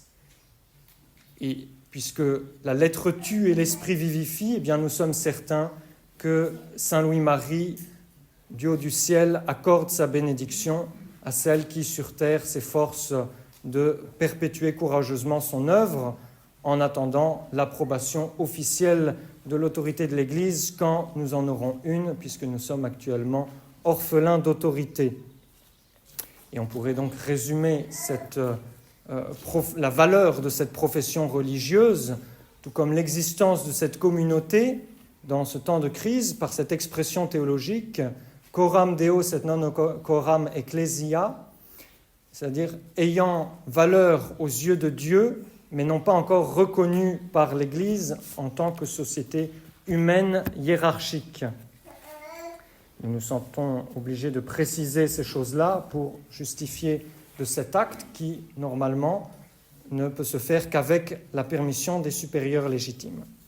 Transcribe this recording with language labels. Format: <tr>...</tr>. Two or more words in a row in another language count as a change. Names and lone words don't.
<fr>Et puisque la lettre tue et l'esprit vivifie, eh bien nous sommes certains que Saint Louis-Marie, du haut du ciel, accorde sa bénédiction à celle qui, sur terre, s'efforce de perpétuer courageusement son œuvre en attendant l'approbation officielle de l'autorité de l'Église quand nous en aurons une, puisque nous sommes actuellement orphelins d'autorité. Et on pourrait donc résumer la valeur de cette profession religieuse, tout comme l'existence de cette communauté dans ce temps de crise, par cette expression théologique «</fr> <la>coram Deo et non coram ecclesia »,</la> <fr>c'est-à-dire ayant valeur aux yeux de Dieu, mais non pas encore reconnue par l'Église en tant que société humaine hiérarchique. Nous nous sentons obligés de préciser ces choses-là pour justifier de cet acte qui, normalement, ne peut se faire qu'avec la permission des supérieurs légitimes.</fr>